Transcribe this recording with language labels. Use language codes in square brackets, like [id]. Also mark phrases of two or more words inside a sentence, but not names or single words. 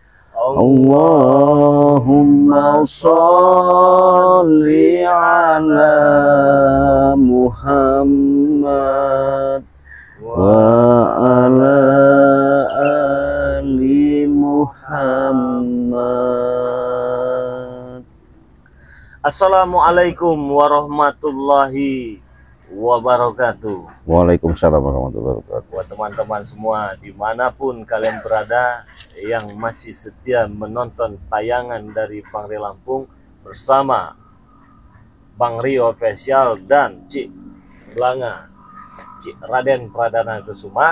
[ar] اللهم صل على محمد وعلى آل محمد. السلام عليكم ورحمة الله وبركاته. وعليكم السلام ورحمة الله وبركاته. [id] Buat teman-teman semua dimanapun kalian berada yang masih setia menonton tayangan dari Bang Rio Lampung bersama Bang Rio Official dan Cik Belanga, Cik Raden Pradana Kusuma.